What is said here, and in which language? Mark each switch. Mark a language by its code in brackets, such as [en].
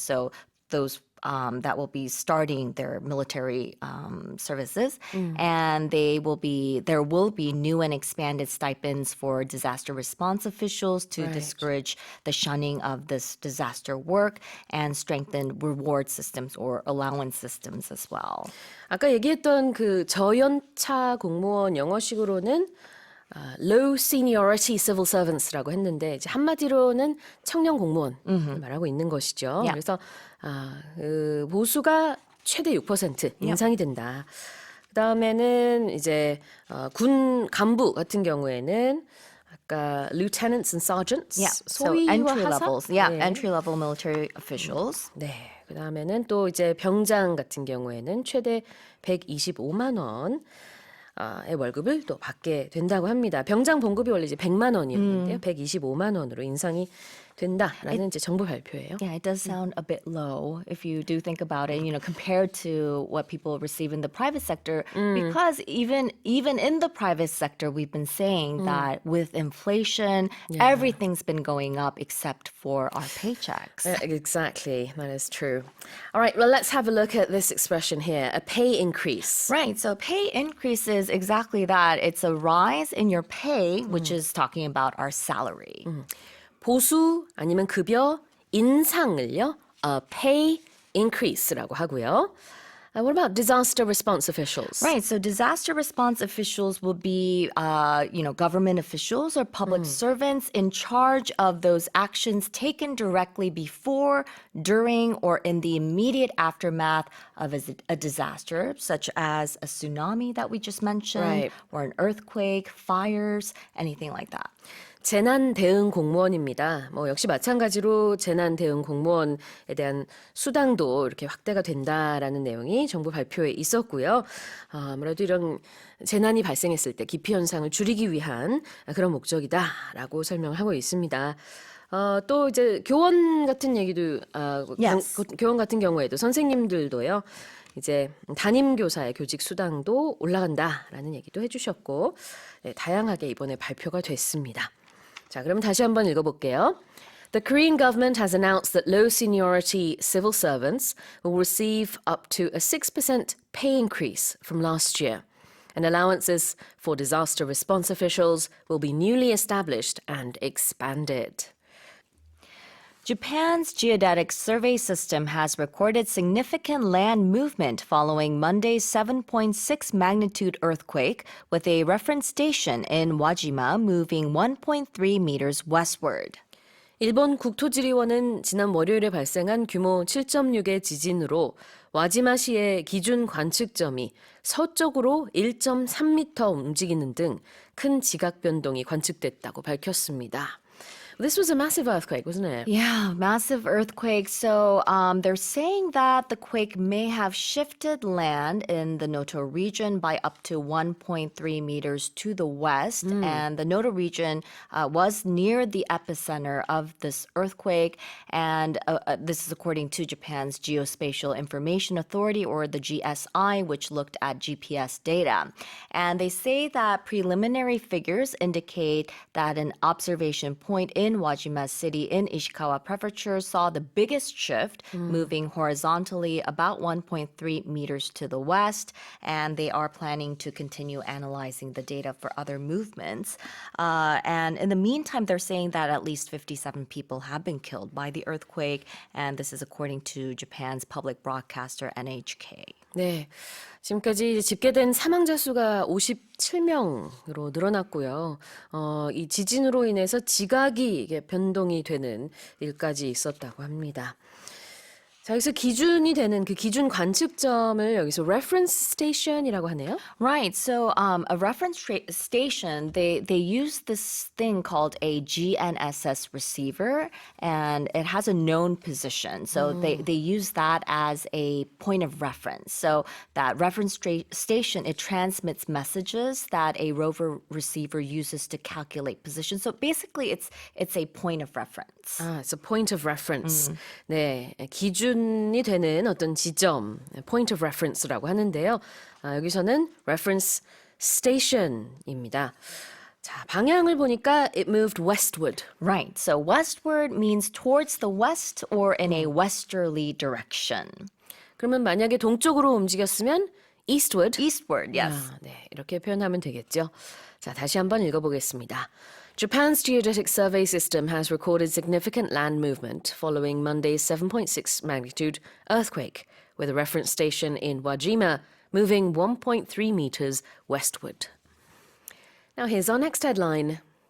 [en] So those that will be starting their military services, and there will be new and expanded stipends for disaster response officials to discourage the shunning of this disaster work and strengthen reward systems or allowance systems as well. [ko] 아까 얘기했던 그 저연차 공무원 영어식으로는 [en] low seniority civil servants [ko] 라고 했는데 이제 한마디로는 청년 공무원 말하고 있는 것이죠. [en] Yeah. [ko] 그래서 그 보수가 최대 6% 인상이 된다. 그다음에는 이제 군 간부 같은 경우에는 아까 [en] lieutenants and sergeants Yeah, so [ko] 소위와 [en] entry [ko] 하사? [en] levels. Yeah, [ko] 네. [en] entry level military officials. [ko] 네. 그다음에는 또 이제 병장 같은 경우에는 최대 125만 원의 월급을 또 받게 된다고 합니다. 병장 봉급이 원래 이제 100만 원이었는데요. 125만 원으로 인상이 된다라는 이제 정부 발표예요. [en] Yeah, it does sound a bit low if you do think about it, compared to what people receive in the private sector. Because even in the private sector, we've been saying that with inflation, everything's been going up except for our paychecks. Exactly, that is true. All right, well, let's have a look at this expression here, a pay increase. Right, so pay increase is exactly that. It's a rise in your pay, which is talking about our salary. [ko] 보수 아니면 급여 인상을요, [en] pay increase [ko] 라고 하고요. [en] What about disaster response officials? Right, so disaster response officials will be, government officials or public servants in charge of those actions taken directly before, during, or in the immediate aftermath of a disaster, such as a tsunami that we just mentioned, Right. or an earthquake, fires, anything like that. [ko] 재난 대응 공무원입니다. 역시 마찬가지로 재난 대응 공무원에 대한 수당도 이렇게 확대가 된다라는 내용이 정부 발표에 있었고요. 아무래도 이런 재난이 발생했을 때 기피 현상을 줄이기 위한 그런 목적이다라고 설명을 하고 있습니다. 또 이제 교원 같은 얘기도 [en] Yes. [ko] 교원 같은 경우에도 선생님들도요. 이제 담임 교사의 교직 수당도 올라간다라는 얘기도 해주셨고 다양하게 이번에 발표가 됐습니다. 자, 그럼 다시 한번 읽어볼게요. [en] The Korean government has announced that low seniority civil servants will receive up to a 6% pay increase from last year. And allowances for disaster response officials will be newly established and expanded. Japan's geodetic survey system has recorded significant land movement following Monday's 7.6 magnitude earthquake, with a reference station in Wajima moving 1.3 meters westward. [ko] 일본 국토지리원은 지난 월요일에 발생한 규모 7.6의 지진으로 와지마시의 기준 관측점이 서쪽으로 1.3m 움직이는 등 큰 지각 변동이 관측됐다고 밝혔습니다. [en] This was a massive earthquake, wasn't it? Yeah, massive earthquake. So they're saying that the quake may have shifted land in the Noto region by up to 1.3 meters to the west. And the Noto region was near the epicenter of this earthquake. And this is according to Japan's Geospatial Information Authority, or the GSI, which looked at GPS data. And they say that preliminary figures indicate that an observation point in Wajima City in Ishikawa Prefecture saw the biggest shift, moving horizontally about 1.3 meters to the west, and they are planning to continue analyzing the data for other movements. And in the meantime, they're saying that at least 57 people have been killed by the earthquake, and this is according to Japan's public broadcaster NHK. [ko] 네. 지금까지 집계된 사망자 수가 57명으로 늘어났고요. 이 지진으로 인해서 지각이 이게 변동이 되는 일까지 있었다고 합니다. 자, 여기서 기준이 되는 그 기준 관측점을 여기서 reference station이라고 하네요. [en] Right. So a reference station, they use this thing called a GNSS receiver, and it has a known position. So they use that as a point of reference. So that reference station, it transmits messages that a rover receiver uses to calculate position. So basically, it's a point of reference. It's a point of reference. [ko] 네, 기준이 되는 어떤 지점, [en] point of reference [ko] 라고 하는데요. 여기서는 reference station입니다. 자, 방향을 보니까 [en] it moved westward. Right. So westward means towards the west or in a westerly direction. [ko] 그러면 만약에 동쪽으로 움직였으면 eastward. [en] Eastward, yes. [ko] 네, 이렇게 표현하면 되겠죠. 자, 다시 한번 읽어보겠습니다. [en] Japan's geodetic survey system has recorded significant land movement following Monday's 7.6 magnitude earthquake, with a reference station in Wajima moving 1.3 meters westward. Now here's our next headline.